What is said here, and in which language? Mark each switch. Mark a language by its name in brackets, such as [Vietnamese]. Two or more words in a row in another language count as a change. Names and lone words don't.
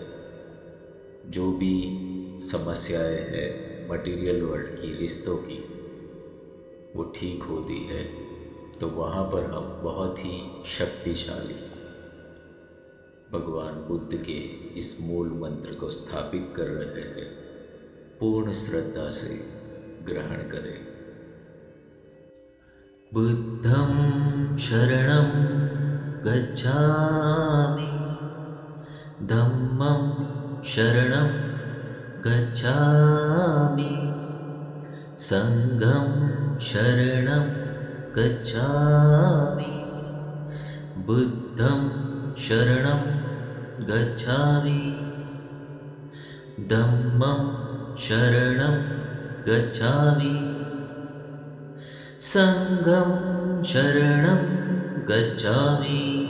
[Hindi] जो भी समस्याएं हैं [English] material world [Hindi] की, रिश्तों की, वो ठीक होती है। तो वहाँ पर हम बहुत ही शक्तिशाली भगवान बुद्ध के इस मूल मंत्र को स्थापित कर रहे हैं। पूर्ण श्रद्धा से ग्रहण करें। [Pali] बुद्धं शरणं गच्छामि, धम्मं शरणं गच्छामि, संघं शरणं गच्छामि, बुद्धं शरणं गच्छामि, धम्मं शरणं गच्छामि, संघं शरणं गच्छामि,